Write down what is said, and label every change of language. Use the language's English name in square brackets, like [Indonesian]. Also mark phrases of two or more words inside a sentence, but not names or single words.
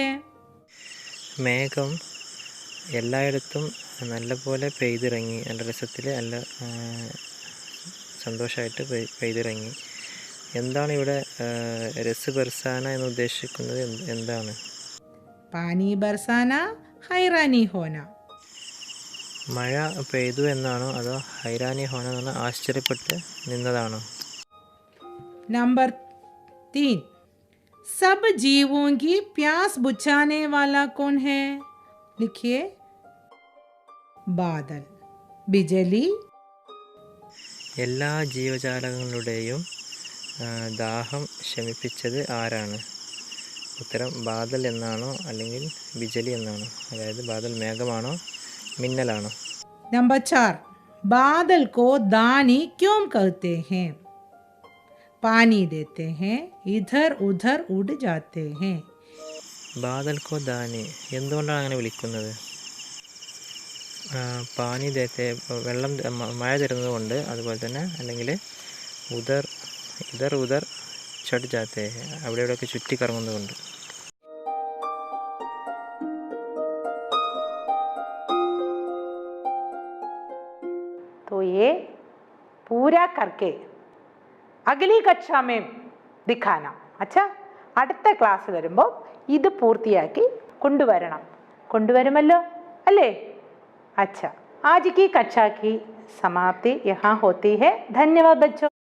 [Malayalam] മേഘം എല്ലായിടത്തും നല്ലപോലെ പെയ്തിറങ്ങി, നല്ല രസത്തിൽ നല്ല സന്തോഷമായിട്ട് പെയ്തിറങ്ങി. എന്താണ് ഇവിടെ [Hindi] रस बरसाना [Malayalam] എന്ന് ഉദ്ദേശിക്കുന്നത്? എന്താണ്? [Hindi] पानी बरसाना हैरानी होना. [Malayalam] മഴ പെയ്തു എന്നാണോ അതോ [Hindi] हैरानी होना [Malayalam] എന്ന് പറഞ്ഞാൽ ആശ്ചര്യപ്പെട്ട് നിന്നതാണോ? [Hindi] नंबर 3, सब जीवों की प्यास बुझाने वाला कौन है? लिखिए. बादल, बिजली. [Malayalam] എല്ലാ ജീവജാലങ്ങളുടെയും ദാഹം ശമിപ്പിച്ചത് ആരാണ്? ഉത്തരം ബാദൽ എന്നാണോ അല്ലെങ്കിൽ ബിജലി എന്നാണോ? അതായത് ബാദൽ മേഘമാണോ മിന്നലാണോ? [Hindi] नंबर 4, बादल को दानी क्यों कहते हैं? पानी देते हैं, इधर उधर उड़ जाते हैं. बादल को दानी [Malayalam] എന്തുകൊണ്ടാണ് അങ്ങനെ വിളിക്കുന്നത്? [Hindi] पानी देते [Malayalam] വെള്ളം മഴ തരുന്നത് കൊണ്ട്, അതുപോലെ തന്നെ അല്ലെങ്കിൽ [Hindi] इधर उधर चढ़ जाते [Malayalam] അവിടെ ഇവിടെയൊക്കെ ചുറ്റിക്കറങ്ങുന്നത് കൊണ്ട്. [Hindi] तो ये पूरा करके अगली कक्षा में दिखाना. अच्छा, [Malayalam] അടുത്ത ക്ലാസ് വരുമ്പോൾ ഇത് പൂർത്തിയാക്കി കൊണ്ടുവരുമല്ലോ അല്ലേ? [Hindi] अच्छा, आज की कक्षा की समाप्ति यहाँ होती है. धन्यवाद बच्चों.